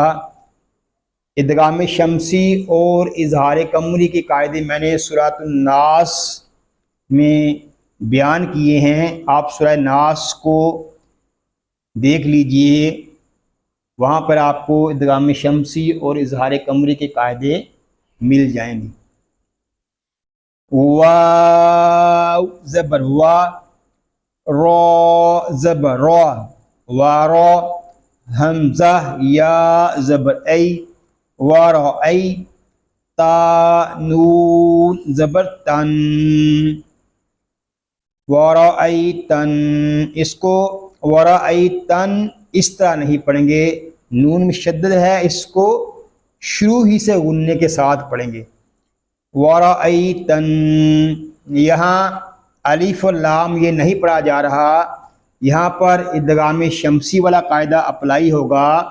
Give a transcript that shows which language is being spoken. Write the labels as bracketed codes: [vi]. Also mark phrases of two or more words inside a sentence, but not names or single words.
[ur] ادغام شمسی اور اظہار قمری کے قاعدے میں نے سورۃ الناس میں بیان کیے ہیں، آپ سورہ ناس کو دیکھ لیجئے، وہاں پر آپ کو ادغام شمسی اور اظہار قمری کے قاعدے مل جائیں گے۔ واو زبر وا، را زبر را، وارا، حمزہ یا زبر ای، ورای، تا نون زبر تن، ورایتن، اس کو ورایتن اس طرح نہیں پڑھیں گے، نون مشدد ہے، اس کو شروع ہی سے غننے کے ساتھ پڑھیں گے۔ ورایتن، یہاں الف اور لام یہ نہیں پڑھا جا رہا، یہاں پر ادغام شمسی والا قاعدہ اپلائی ہوگا۔